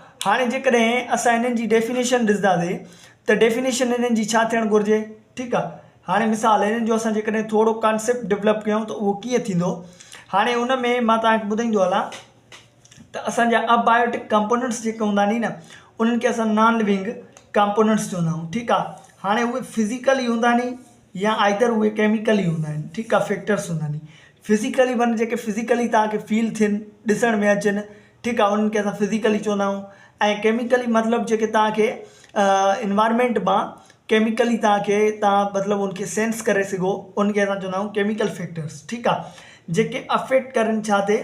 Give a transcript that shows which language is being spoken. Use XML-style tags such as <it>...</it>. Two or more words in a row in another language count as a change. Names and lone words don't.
<sd>हाणे जेकॾहिं असां हिननि जी डेफिनेशन ॾिसंदासीं त डेफिनेशन हिननि जी छा थियणु घुरिजे, ठीकु आहे। हाणे मिसाल हिननि जो असां जेकॾहिं थोरो</sd> <en>concept develop</en> <sd>कयूं त उहो कीअं थींदो। हाणे उन में मां तव्हांखे ॿुधाईंदो हलां त असांजा</sd> <en>abiotic components</en> <sd>जेके हूंदा नी न, उन्हनि खे असां</sd> <en>non living components</en> <sd>चवंदा आहियूं, ठीकु आहे। हाणे उहे फिज़िकली हूंदा नी या आइदर उहे केमिकली हूंदा आहिनि, ठीकु आहे, फैक्टर्स हूंदा नी। फिज़िकली माना जेके फिज़िकली तव्हांखे फील थियनि, ॾिसण में अचनि, ठीकु आहे, उन्हनि खे असां फिज़िकली चवंदा आहियूं। ऐं केमिकली मतिलबु जेके तव्हांखे इन्वायरमेंट मां केमिकली तव्हां मतिलबु उनखे सेंस करे सघो, उनखे असां चवंदा आहियूं</sd> <en>chemical factors,</en> <sd>ठीकु आहे, जेके अफेक्ट करनि छा ते?</sd>